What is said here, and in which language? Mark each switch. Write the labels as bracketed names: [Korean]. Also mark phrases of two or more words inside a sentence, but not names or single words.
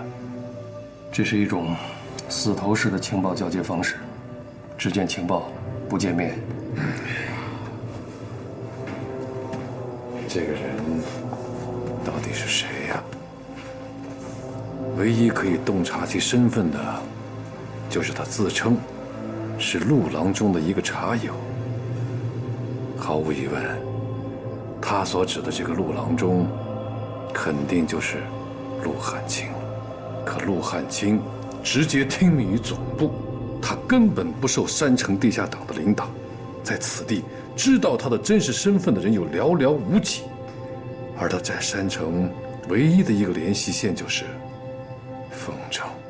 [Chinese] 這是一種死頭式的情報交接方式，只見情報，不見面。這個人到底是誰呀？唯一可以洞察其身份的，就是他自稱是陸郎中的一個茶友。毫無疑問，他所指的這個陸郎中，肯定就是陸漢卿。可陸漢卿直接聽命於總部，他根本不受山城地下黨的領導，在此地知道他的真實身份的人有寥寥無幾，而他在山城唯一的一個聯繫線就是風筝。